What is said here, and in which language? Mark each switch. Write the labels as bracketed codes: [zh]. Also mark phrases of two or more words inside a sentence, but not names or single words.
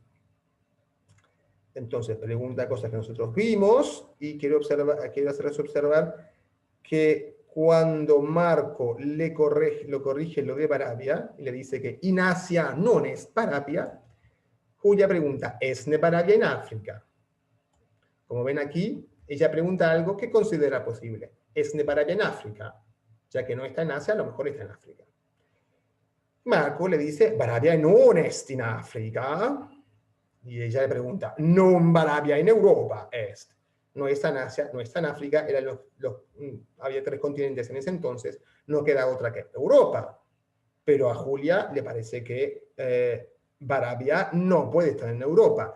[es] Entonces, pregunta cosas que nosotros vimos, y quiero hacerles observar que cuando Marco lo corrige lo de Barabia, y le dice que [la] in Asia non es Barabia, [es] Julia pregunta, ¿es Barabia en África? Como ven aquí, ella pregunta algo que considera posible. ¿Es Barabia en África? Ya que no está en Asia, a lo mejor está en África. Marco le dice, [la] Barabia non est in África. [es] Y ella le pregunta, [la] non Barabia en Europa est. [es] No está en Asia, no está en África, había 3 continentes en ese entonces, no queda otra que Europa. Pero a Julia le parece que Barabia no puede estar en Europa.